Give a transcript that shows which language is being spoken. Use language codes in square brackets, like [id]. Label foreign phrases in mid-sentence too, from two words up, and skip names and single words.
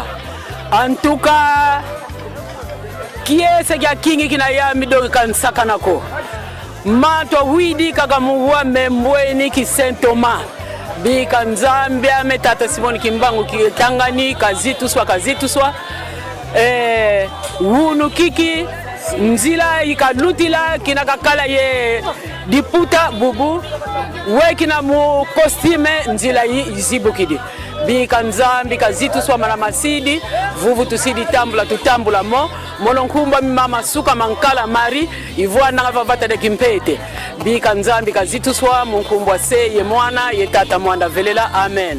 [fr] En tout cas, qui est ce qui a [kg] kingi kina ya midongi kan sakanako. Mato widi kaka muwa membweni ki Saint Thomas. Bika Nzambia metata Simon Kimbangu Kiangani kazituswa. Wunu kiki nzila ikalutila kinakakala ye diputa bubu wekina mu costume nzila izibukidi bika Nzambi kazituswa malamasidi vuvu tusidi tutambula mononkumba mama suka mankala mari ivwana ngavavata de kimpete bika Nzambi kazituswa munkumbwa se ye mwana ye tata mwanda velela amen.